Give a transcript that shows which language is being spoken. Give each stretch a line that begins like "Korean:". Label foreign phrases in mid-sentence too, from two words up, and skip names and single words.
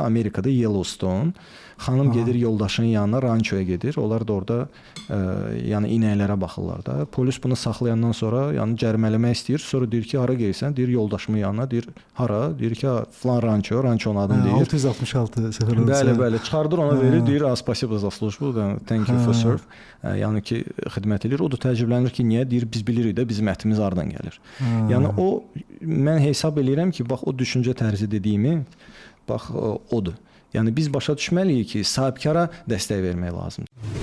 Azerbaijani: Amerikada Yellowstone. Xanım gedir yoldaşının yanına, rançoya gedir. Onlar da orada yəni inəklərə baxırlar da. Polis bunu saxlayandan sonra yəni cərimələmək istəyir. Sonra deyir ki, hara gəlsən? Deyir yoldaşımın yanına. Deyir hara? Deyir ki, falan ranço, rançonun adını deyir. 666 səfər olsa. Bəli. Çıxardır ona verir, deyir,
Russian: спасибо за службу,
English: thank you for serve.
Azerbaijani: Yəni ki, xidmət edir. O da təəccüblənir ki, niyə? Deyir, biz bilirik də bizim ətimiz hardan gəlir. Yəni o, mən hesab eləyirəm ki, bax o düşüncə tərzi dediyimi, bax odur. Yəni biz başa düşməliyik ki, sahibkara dəstək vermək lazımdır.